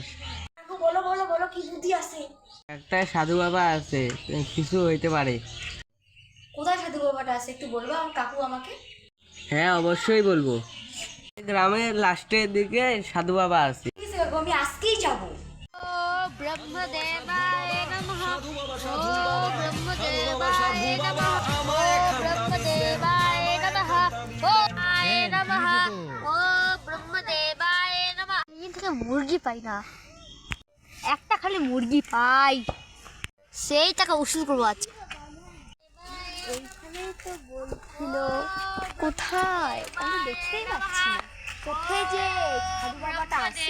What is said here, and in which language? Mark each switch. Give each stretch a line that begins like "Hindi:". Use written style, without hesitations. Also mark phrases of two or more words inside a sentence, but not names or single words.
Bangla: কাকু বলো কি বুদ্ধি আছে একটা সাধু বাবা আছে কিছু হইতে পারে কোথায় সাধু বাবাটা আছে একটু বলবো আমার কাকু আমাকে হ্যাঁ অবশ্যই বলবো গ্রামের লাস্টের দিকে সাধু বাবা আছে ঠিক আছে কাকু আমি আজকেই যাবো
Sanskrit: ब्रह्मदेवाय नमः ॐ ब्रह्मदेवाय नमः ॐ ब्रह्मदेवाय नमः ॐ नमः ॐ ब्रह्मदेवाय नमः
Bangla: এখান থেকে মুরগি পাই না একটা খালি মুরগি পাই সেই টাকা উসুল করবো আজকে এইখানেই তো বলছিল কোথায় আমি দেখতেই পাচ্ছি না কোথায় যে সাধু বাবাটা আছে